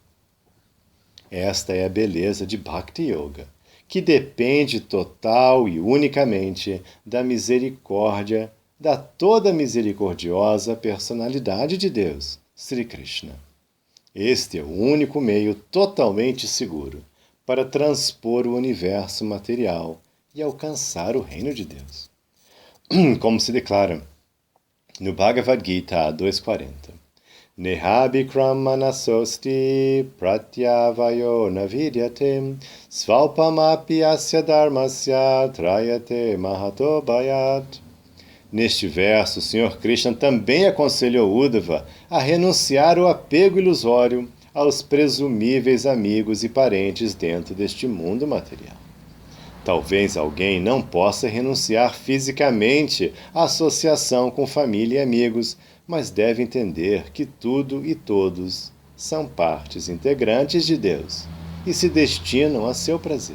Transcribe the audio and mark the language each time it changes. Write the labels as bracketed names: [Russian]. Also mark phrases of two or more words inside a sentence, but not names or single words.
[Portuguese] Esta é a beleza de Bhakti Yoga, que depende total e unicamente da misericórdia da toda misericordiosa personalidade de Deus, Sri Krishna. Este é o único meio totalmente seguro para transpor o universo material e alcançar o reino de Deus. Como se declara no Bhagavad Gita 2.40. [Sanskrit] नेहाभिक्रम मनसोस्ति प्रत्यवायो नविद्यते स्वल्पमपि अस्य धर्मस्य त्रायते महतो भयात्. [Portuguese] Neste verso, o Sr. Krishna também aconselhou Uddhava a renunciar ao apego ilusório aos presumíveis amigos e parentes dentro deste mundo material. Talvez alguém não possa renunciar fisicamente à associação com família e amigos, mas deve entender que tudo e todos são partes integrantes de Deus e se destinam a seu prazer.